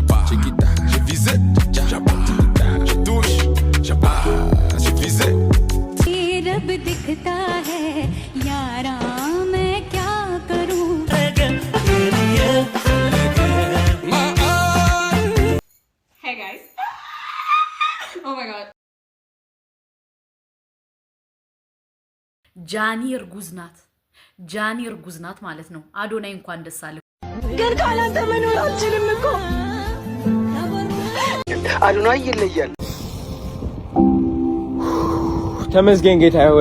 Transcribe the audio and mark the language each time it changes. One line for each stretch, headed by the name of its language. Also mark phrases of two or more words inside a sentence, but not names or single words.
French: Chiquita, j'ai visé, je touche, j'ai visé.
Hindi: रब दिखता है यारा मैं क्या करूं
English: Hey guys Oh my god
Amharic: ጃኒ እርጉዝ ናት ማለት ነው አዶናይ እንኳን ደስ አለ ግን ካላንተ መኖር አልችልም እኮ አዶናይ ይለያል ተመስገን ጌታዬ ሆይ